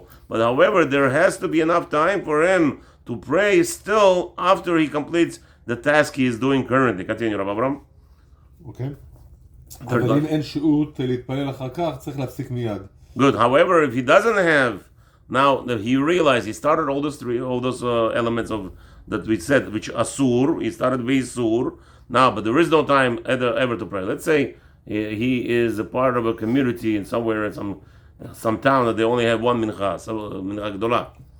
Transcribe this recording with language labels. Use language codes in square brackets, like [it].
[en] But however, there has to be enough time for him to pray still after he completes the task he is doing currently. Continue, Rabbi Avram. Okay. [he] אבל אם אין שהות להתפלל אחר כך, צריך להפסיק מיד. Good. [en] However, if he doesn't have, now that he realized he started all those elements of that we said, which asur, he started with sur. Now, but there is no time ever to pray. Let's say he is a part of a community in somewhere in some town that they only have one mincha, mincha gedola.